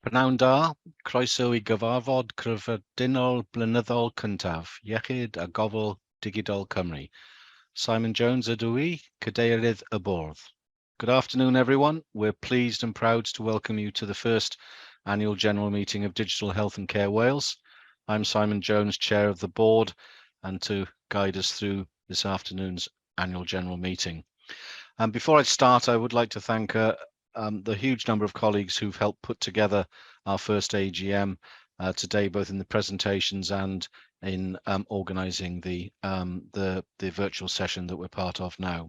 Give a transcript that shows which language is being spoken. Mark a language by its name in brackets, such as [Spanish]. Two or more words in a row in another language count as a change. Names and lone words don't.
[Welsh] Pnawn da, croeso I gyfarfod Cyffredinol Blynyddol cyntaf, Iechyd a Gofal Digidol Cymru. Simon Jones ydw I, Cadeirydd y Bwrdd. [English] Good afternoon, everyone. We're pleased and proud to welcome you to the first annual general meeting of Digital Health and Care Wales. I'm Simon Jones, Chair of the Board, and to guide us through this afternoon's annual general meeting. Before I start, I would like to thank the huge number of colleagues who've helped put together our first AGM today, both in the presentations and in organising the virtual session that we're part of now.